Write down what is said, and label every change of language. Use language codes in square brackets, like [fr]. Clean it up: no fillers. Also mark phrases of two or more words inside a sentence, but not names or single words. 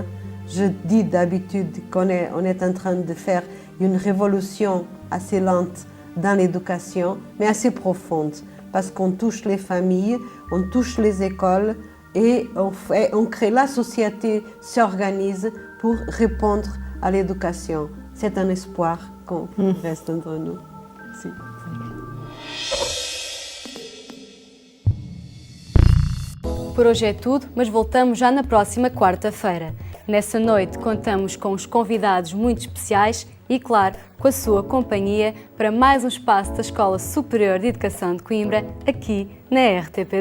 [fr] Je dis d'habitude qu'on est en train de faire une révolution assez lente dans l'éducation, mais assez profonde, parce qu'on touche les familles, on touche les écoles et on crée, la société s'organise pour répondre à l'éducation. C'est un espoir qu'on reste entre nous. [pt] Sim. Por hoje é tudo, mas voltamos já na próxima quarta-feira. Nessa noite contamos com os convidados muito especiais e, claro, com a sua companhia para mais um espaço da Escola Superior de Educação de Coimbra, aqui na RTP2.